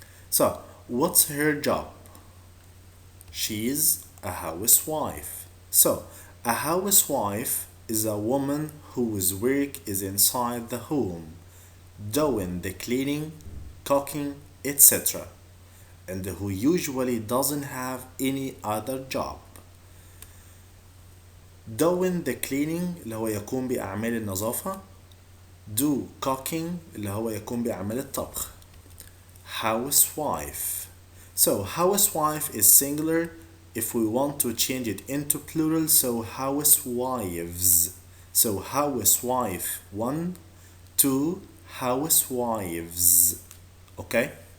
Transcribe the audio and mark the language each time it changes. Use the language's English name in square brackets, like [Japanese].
[English] So what's her job? She's a housewife. So a housewife is a woman whose work is inside the home, doing the cleaning, cooking, etc., and who usually doesn't have any other job. doing the cleaning [Arabic] اللي هو يقوم بأعمال النظافة. [English] do cooking [Arabic] اللي هو يقوم بأعمال الطبخ. [English] housewife. So housewife is singular. If we want to change it into plural, so housewives. So housewife 1, 2 housewives. Okay?